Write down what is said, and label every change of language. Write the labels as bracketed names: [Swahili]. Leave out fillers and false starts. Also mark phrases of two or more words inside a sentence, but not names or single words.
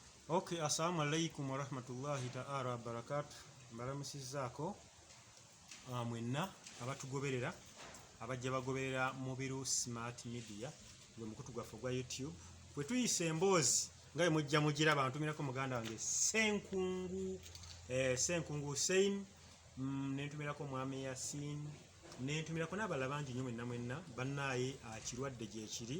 [Arabic] Okay, السلام عليكم ورحمة الله تعالى وبركاته. [Ganda] Mbalamusizzaako mwenna abatugoberera abajja bagoberera Mubiru Smart Media gwe mukutu gwaffe gwa YouTube. Bwe tuyise emboozi nga bwe mujja mugira abantu mirako muganda wange Senkungu Hussein, nentumirako Mwami Yasin, nentumirako n'abalala bangi nnyo mwenna bannaaye kirwadde gye kiri.